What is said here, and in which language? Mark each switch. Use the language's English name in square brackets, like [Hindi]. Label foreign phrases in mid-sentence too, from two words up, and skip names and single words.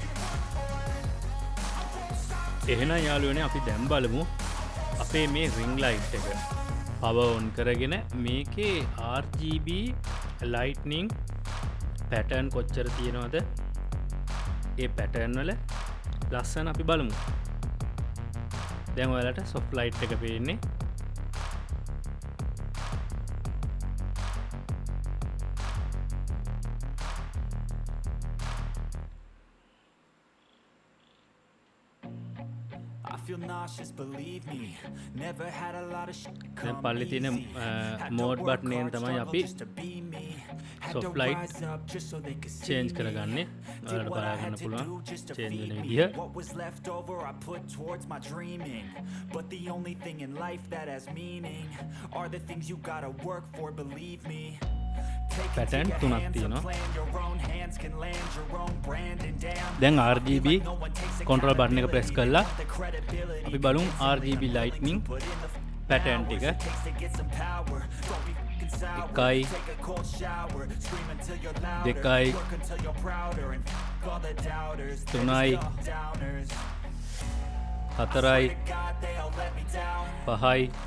[Sinhala] එහෙනම් යාළුවනේ අපි දැන් බලමු අපේ මේ [English] ring light [Sinhala] එක [English] power on [Sinhala] කරගෙන මේකේ [English] RGB lightning pattern [Sinhala] කොච්චර තියෙනවද? ඒ pattern වල ලස්සන අපි බලමු. දැන් ඔයාලට [English] soft light [Sinhala] එක පේන්නේ. [English] I feel nauseous, believe me. Never had a lot of shit [Sinhala] දැන් [English] come [Sinhala] පල්ලේ තියෙන [English] easy. Had to mode work [Sinhala] button එකෙන් [English] hard, [Sinhala] තමයි [English] struggle [Sinhala] අපි [English] just to be me. Had soft to light rise up just so they could see change me. [Sinhala] කරගන්නේ. [English] Did [Sinhala] ඔයාලට [English] what I [Sinhala] බලා [English] had [Sinhala] ගන්න [English] to [Sinhala] පුළුවන් [English] do just to change feed [Sinhala] වෙන [English] me. [Sinhala] විදිහ. [English] What was left over I put towards my dreaming. But the only thing in life that has meaning are the things you gotta work for, believe me. [Sinhala] Pattern තුනක් තියෙනවා. දැන් දැන් [English] RGB control button [Sinhala] එක press කරලා අපි බලමු [English] RGB lightning pattern [Sinhala] ටික. 1යි 2යි 3යි 4යි 5යි